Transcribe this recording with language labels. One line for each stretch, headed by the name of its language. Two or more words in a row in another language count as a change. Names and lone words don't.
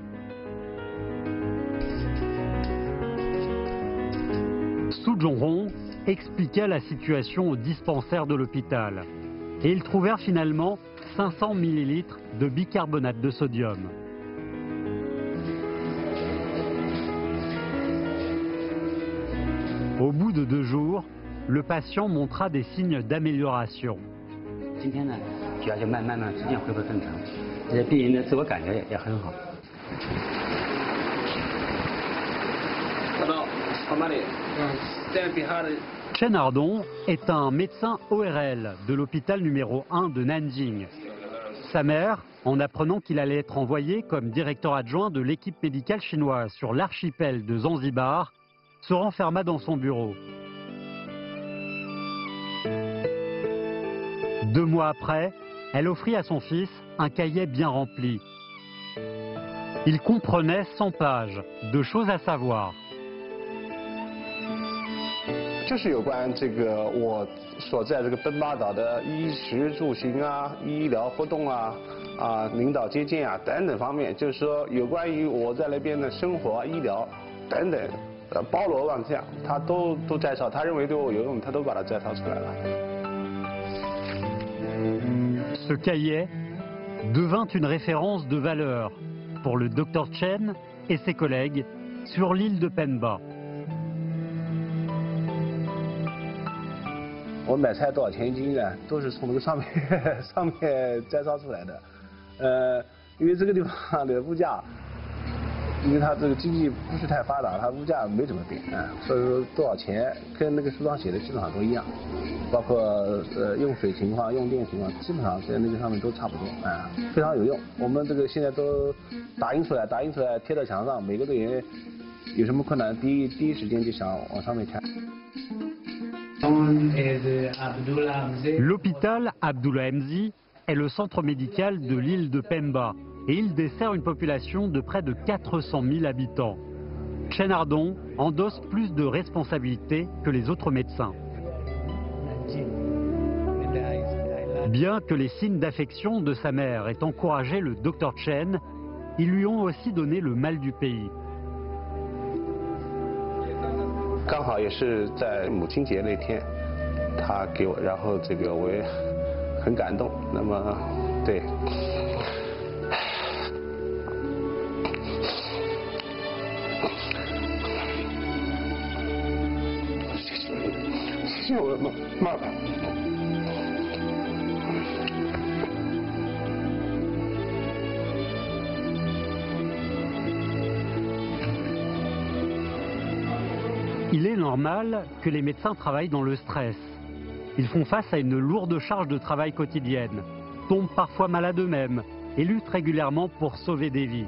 French: Su Zhongrong expliqua la situation au dispensaire de l'hôpital. Et ils trouvèrent finalement 500 ml de bicarbonate de sodium. Au bout de 2 jours, le patient montra des signes d'amélioration.
Chinese: 今天呢，血压就慢慢逐渐恢复正常，而且病人的自我感觉也很好。
French: Chen Ardon est un médecin ORL de l'hôpital numéro 1 de Nanjing. Sa mère, en apprenant qu'il allait être envoyé comme directeur adjoint de l'équipe médicale chinoise sur l'archipel de Zanzibar, se renferma dans son bureau. 2 mois après, elle offrit à son fils un cahier bien rempli. Il comprenait 100 pages de choses à savoir.
Chinese: 就是有关这个我所在这个奔巴岛的衣食住行啊、医疗活动啊、领导接见啊等等方面，就是说有关于我在那边的生活、医疗等等，包罗万象，他都摘抄，他认为对我有用，他都把它摘抄出来了。
French: Ce cahier devint une référence de valeur pour le Dr Chen et ses collègues sur l'île de Pemba.
Chinese: 我买菜多少钱一斤呢？都是从这个上面摘抄出来的。因为这个地方的物价，因为它这个经济不是太发达，它物价没怎么变所以说多少钱跟那个书上写的基本上都一样，包括用水情况、用电情况，基本上在那个上面都差不多非常有用。我们这个现在都打印出来贴到墙上，每个队员有什么困难，第一时间就想往上面看。
French: L'hôpital Abdullah Mzi est le centre médical de l'île de Pemba et il dessert une population de près de 400 000 habitants. Chen Ardon endosse plus de responsabilités que les autres médecins. Bien que les signes d'affection de sa mère aient encouragé le Dr Chen, ils lui ont aussi donné le mal du pays.
Chinese: 刚好也是在母亲节那天，他给我，然后我也很感动。那么，对。谢谢我的妈妈。
French: Il est normal que les médecins travaillent dans le stress. Ils font face à une lourde charge de travail quotidienne, tombent parfois malades eux-mêmes et luttent régulièrement pour sauver des vies.